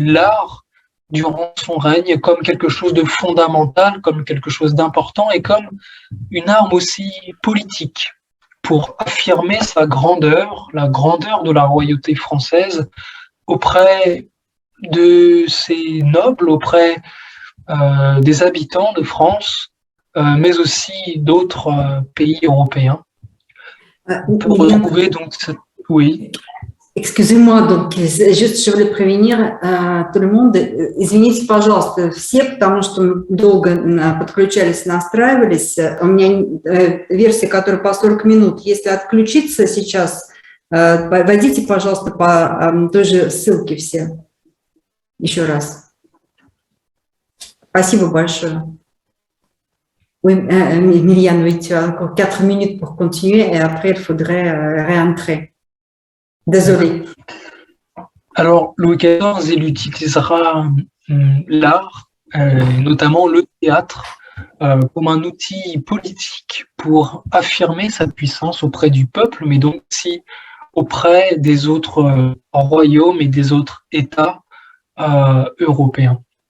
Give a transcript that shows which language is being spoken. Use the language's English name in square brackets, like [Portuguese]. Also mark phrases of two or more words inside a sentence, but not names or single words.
[French] l'art durant son règne comme quelque chose de fondamental, comme quelque chose d'important et comme une arme aussi politique pour affirmer sa grandeur, la grandeur de la royauté française auprès de ses nobles, auprès des habitants de France, mais aussi d'autres pays européens. On peut retrouver donc cette... Oui. Excusez-moi, donc, juste je voulais prévenir tout le monde. [Russian] Извините, пожалуйста, все, потому что долго подключались, настраивались. У меня версия, которая по 40 минут. Если отключиться сейчас, войдите, пожалуйста, по той же ссылке все. Еще раз. Спасибо большое. [French] Oui, Myriam, oui, tu as encore 4 minutes pour continuer et après, il faudrait réentrer. Désolé. Alors, Louis XIV, il utilisera l'art, notamment le théâtre, comme un outil politique pour affirmer sa puissance auprès du peuple, mais donc aussi auprès des autres royaumes et des autres États européens.